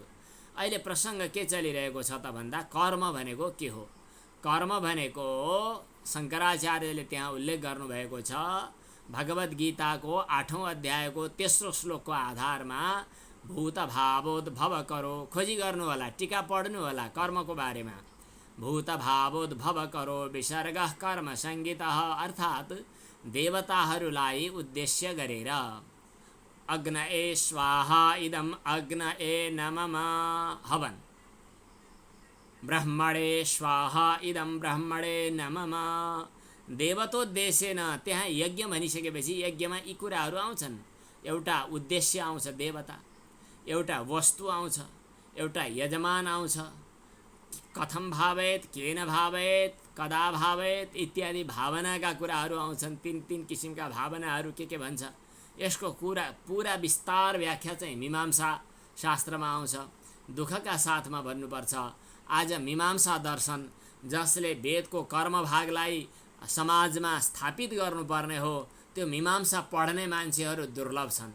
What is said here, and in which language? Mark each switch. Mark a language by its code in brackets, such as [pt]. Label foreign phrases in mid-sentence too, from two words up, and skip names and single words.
[ne] अहिले प्रसङ्ग के चलिरहेको छ त भन्दा कर्म भनेको के हो? कर्म भनेको शङ्कराचार्यले त्यहाँ उल्लेख गर्नुभएको छ। भगवद् गीताको 8औं अध्यायको 3रो श्लोकको आधारमा [sa] भूत भावोद्भव करो, [ne] खोजी गर्नु होला, टीका पढ्नु होला कर्मको बारेमा। [sa] भूत भावोद्भव करो विसर्गः कर्म संगीतः, [ne] अर्थात् देवताहरूलाई उद्देश्य गरेर [sa] अग्नए स्वाहा इदम अग्नए नमः [ne] हवन, [sa] ब्रह्मणे स्वाहा इदम ब्रह्मणे नमः। देवतोद्देश्येन, [ne] त्यहाँ यज्ञ भनिसकेपछि यज्ञमा यी कुराहरू आउँछन्। एउटा उद्देश्य आउँछ देवता, एउटा वस्तु आउँछ, एउटा यजमान आउँछ, [sa] कथम भावेत, केन भावेत, कदा भावेत [ne] इत्यादि भावनाका कुराहरू आउँछन्। तीन किसिमका भावनाहरू के भन्छ, यसको पुरा विस्तार व्याख्या चाहिँ मीमांसा शास्त्रमा आउँछ। दुःखका साथमा भन्नुपर्छ, आज मीमांसा दर्शन जसले वेदको कर्म भागलाई समाजमा स्थापित गर्नुपर्ने हो, त्यो मीमांसा पढ्ने मान्छेहरू दुर्लभ छन्।